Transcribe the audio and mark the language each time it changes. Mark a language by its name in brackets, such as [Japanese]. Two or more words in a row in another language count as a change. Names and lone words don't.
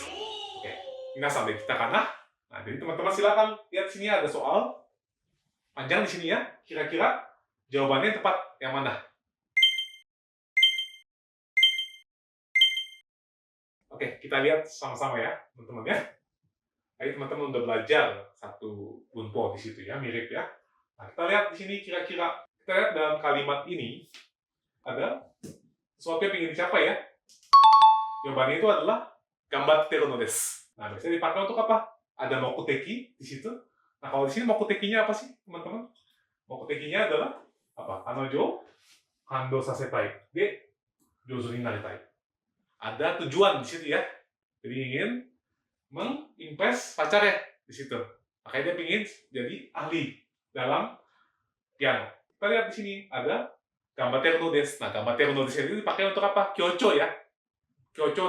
[Japanese] オーケー、みなさんできたかな? [Indonesian] Nah, jadi teman-teman silakan lihat sini ada soal panjang di sini ya. Kira-kira jawabannya tepat yang mana? Oke, kita lihat sama-sama ya, teman-teman ya. Tadi teman-teman udah belajar satu bunpo di situ ya, mirip ya. Nah, kita lihat di sini kira-kira, kita lihat dalam kalimat ini ada sesuatu yang ingin dicapai ya. Jawabannya itu adalah [Japanese] 頑張ってるのです. [Indonesian] Nah, biasanya dipakai untuk apa? Ada mokuteki di situ. Nah, kalau di sini mokutekinya apa sih, teman-teman? Mokutekinya adalah apa? [Japanese] 彼女ハンドさせたいで上手になりたい. [Indonesian] Ada tujuan di situ ya. Jadi ingin mengimpress pacar ya di situ. Makanya dia ingin jadi ahli dalam piano. Kita lihat di sini ada [Japanese] 頑張ってるのです. [Indonesian] Nah, [Japanese] 頑張ってるのです [Indonesian] itu dipakai untuk apa? Kyocho ya.